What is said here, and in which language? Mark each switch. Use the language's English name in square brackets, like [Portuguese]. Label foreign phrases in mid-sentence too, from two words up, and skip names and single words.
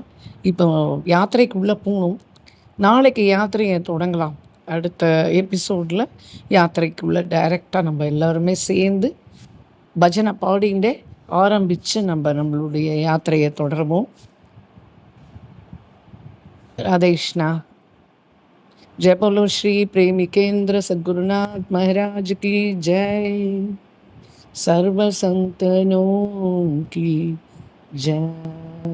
[Tamil] இப்போ யாத்திரைக்குள்ளே போகணும். நாளைக்கு யாத்திரையை தொடங்கலாம். அடுத்த எபிசோடில் யாத்திரைக்குள்ளே டைரெக்டாக நம்ம எல்லோருமே சேர்ந்து பஜனை பாடிண்டே ஆரம்பித்து நம்மளுடைய யாத்திரையை தொடருவோம். [Hindi] ராதேஷ்னா जय बोलो श्री प्रेमिकेंद्र सद्गुरुनाथ महाराज की जय, सर्व संतनों की जय।